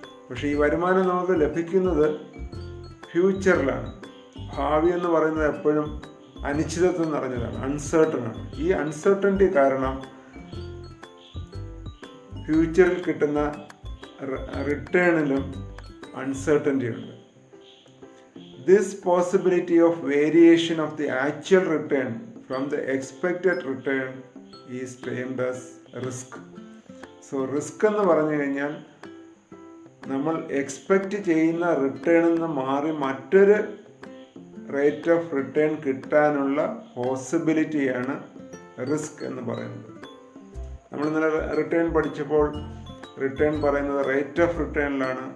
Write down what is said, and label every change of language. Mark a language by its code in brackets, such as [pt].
[ml] പക്ഷേ ഈ വരുമാനം നമുക്ക് ലഭിക്കുന്നത് ഫ്യൂച്ചറിലാണ്. ഭാവി എന്ന് പറയുന്നത് എപ്പോഴും അനിശ്ചിതത്വം നിറഞ്ഞതാണ്, അൺസേർട്ടനാണ്. ഈ അൺസേർട്ടനിറ്റി കാരണം ഫ്യൂച്ചറിൽ കിട്ടുന്ന റിട്ടേണിലും അൺസേർട്ടനിറ്റി ഉണ്ട്. [en] This possibility of variation of the actual return from the expected return is termed as risk. [ml] So risk എന്ന് പറഞ്ഞു കഴിഞ്ഞാൽ നമ്മൾ എക്സ്പെക്റ്റ് ചെയ്യുന്ന റിട്ടേണിൽ നിന്ന് മാറി മറ്റൊരു റേറ്റ് ഓഫ് റിട്ടേൺ കിട്ടാനുള്ള പോസിബിലിറ്റിയാണ് റിസ്ക് എന്ന് പറയുന്നത്. നമ്മൾ ഇന്നലെ റിട്ടേൺ പഠിച്ചപ്പോൾ റിട്ടേൺ പറയുന്നത് റേറ്റ് ഓഫ് റിട്ടേണിലാണ്.